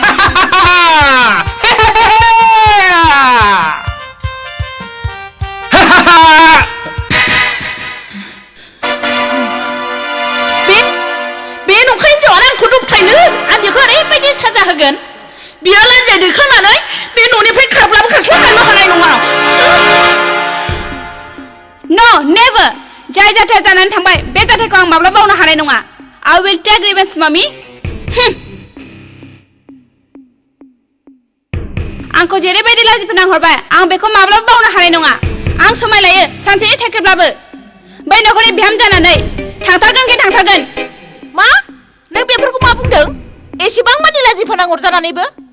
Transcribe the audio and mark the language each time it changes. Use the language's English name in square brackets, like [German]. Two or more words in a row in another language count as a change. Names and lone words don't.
[Bodo] बे नंखाय हिन्जावानो आंखौ दबथायनो आं बेखौ ओरैबायदि साजा होगोन बियो लान्जाय दैखांनानै बे न'निफ्राय खारब्लाबो खारस्लाबलांनो हानाय नङा [English] No, never. [Bodo] जाय जाथाया जानानै थांबाय बे जाथायखौ आं माब्ला बावनो हानाय नङा [English] I will take revenge, mommy. [Bodo] आंखौ जेरैबायदि लाजि फोनांहरबाय आं बेखौ माब्लाबा बावनो हानाय नङा आं समाय लायो सानसेनि थाखायब्लाबो बै न'खरनि बिहाम जानानै थांथारगोन मा नों बेफोरखौ मा बुंदों एसेबां मानि लाजि फोनांहर जानानैबो